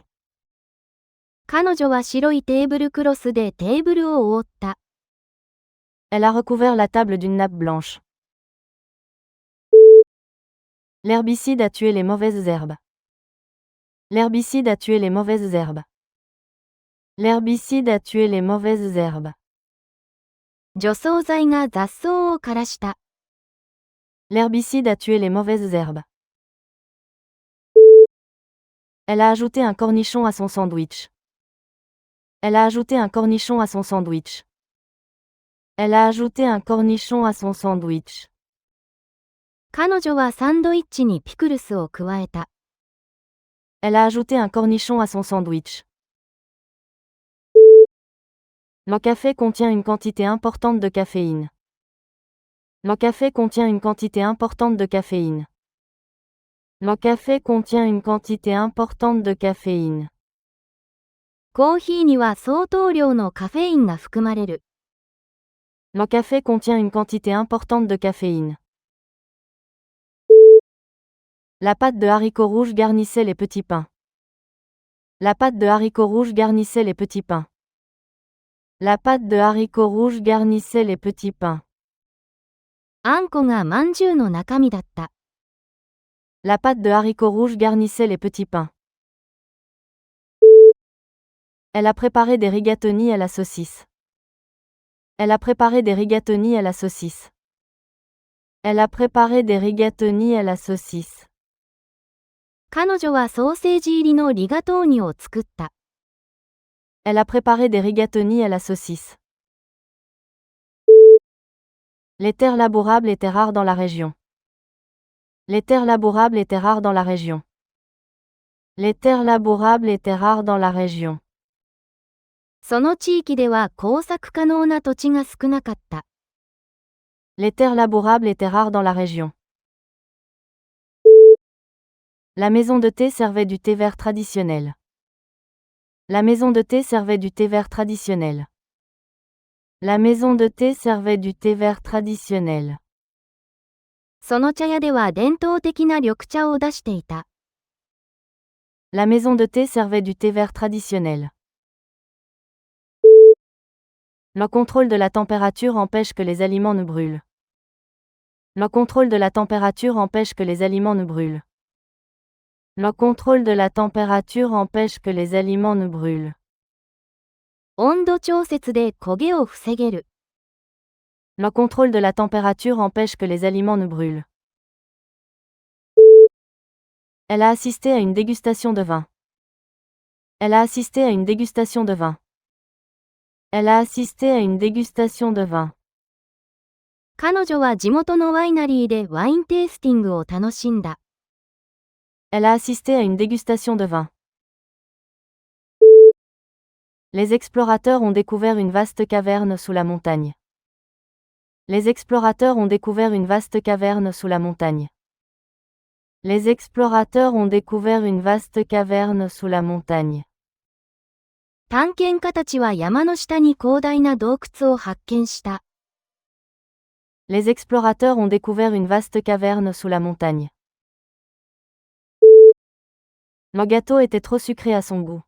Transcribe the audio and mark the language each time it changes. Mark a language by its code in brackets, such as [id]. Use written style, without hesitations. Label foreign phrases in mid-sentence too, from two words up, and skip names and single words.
[ja] 彼女は白いテーブルクロスでテーブルを覆った。 [fr] Elle a recouvert la table d'une nappe blanche. L'herbicide a tué les mauvaises herbes. L'herbicide a tué les mauvaises herbes. L'herbicide a tué les mauvaises herbes. [ja] 除草剤が雑草を枯らした。 [fr] L'herbicide a tué les mauvaises herbes. Elle a ajouté un cornichon à son sandwich. Elle a ajouté un cornichon à son sandwich. Elle a ajouté un cornichon à son sandwich. [ja] 彼女はサンドイッチにピクルスを加えた。 [fr] Elle a ajouté un cornichon à son sandwich. Le café contient une quantité importante de caféine. Le café contient une quantité importante de caféine. Le café contient une quantité importante de caféine. [ja] コーヒーには相当量のカフェインが含まれる。 [fr] Le café contient une quantité importante de caféine. La pâte de haricots rouges garnissait les petits pains. La pâte de haricots rouges garnissait les petits pains. La pâte de haricots rouges garnissait les petits pains. [ja] あんこがまんじゅうの中身だった。 [fr] La pâte de haricots rouges garnissait les petits pains. Elle a préparé des rigatoni à la saucisse. Elle a préparé des rigatoni à la saucisse. Elle a préparé des rigatoni à la saucisse. [ja] 彼女はソーセージ入りのリガトーニを作った。 [fr] Elle a préparé des rigatoni à la saucisse. Les terres labourables étaient rares dans la région. Les terres labourables étaient rares dans la région. Les terres labourables étaient rares dans la région. [ja] その地域では耕作可能な土地が少なかった。 [fr] Les terres labourables étaient rares dans la région. La maison de thé servait du thé vert traditionnel. La maison de thé servait du thé vert traditionnel. La maison de thé servait du thé vert traditionnel. [ja] その茶屋では伝統的な緑茶を出していた。 [fr] La maison de thé servait du thé vert traditionnel. Le contrôle de la température empêche que les aliments ne brûlent. Le contrôle de la température empêche que les aliments ne brûlent. Le contrôle de la température empêche que les aliments ne brûlent. [ja] 温度調節で焦げを防げる。 [fr] Le contrôle de la température empêche que les aliments ne brûlent. Elle a assisté à une dégustation de vin. Elle a assisté à une dégustation de vin. Elle a assisté à une dégustation de vin. [ja] 彼女は地元のワイナリーでワインテイスティングを楽しんだ。 [fr] Elle a assisté à une dégustation de vin. Les explorateurs ont découvert une vaste caverne sous la montagne. Les explorateurs ont découvert une vaste caverne sous la montagne. Les explorateurs ont découvert une vaste caverne sous la montagne. [ja] 探検家たちは山の下に広大な洞窟を発見した。 [fr] Les explorateurs ont découvert une vaste caverne sous la montagne. Le gâteau était trop sucré à son goût.